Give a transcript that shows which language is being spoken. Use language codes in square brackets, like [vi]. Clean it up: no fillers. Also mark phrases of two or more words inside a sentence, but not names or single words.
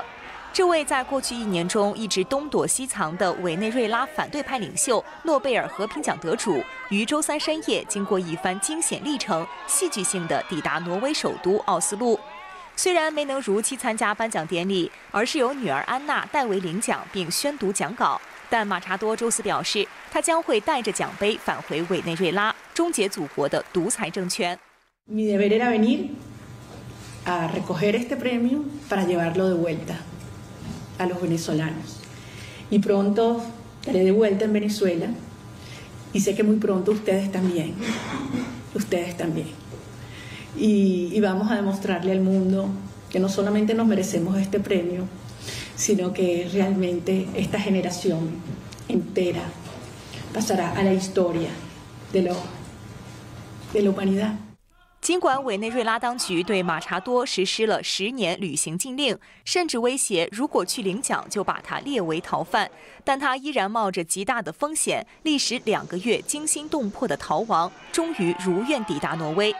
[zh] 这位在过去1年中一直东躲西藏的委内瑞拉反对派领袖、诺贝尔和平奖得主，于周3深夜经过一番惊险历程，戏剧性地抵达挪威首都奥斯陆。虽然没能如期参加颁奖典礼，而是由女儿安娜代为领奖并宣读讲稿，但马查多周4表示，他将会带着奖杯返回委内瑞拉，终结祖国的独裁政权。 [es] Mi deber era venir a recoger este premio para llevarlo de vuelta a los venezolanos. Y pronto estaré de vuelta en Venezuela y sé que muy pronto ustedes también. Y vamos a demostrarle al mundo que no solamente nos merecemos este premio, sino que realmente esta generación entera pasará a la historia de la humanidad. [zh] 尽管委内瑞拉当局对马查多实施了10年旅行禁令，甚至威胁如果去领奖就把他列为逃犯，但他依然冒着极大的风险，历时2个月惊心动魄的逃亡，终于如愿抵达挪威。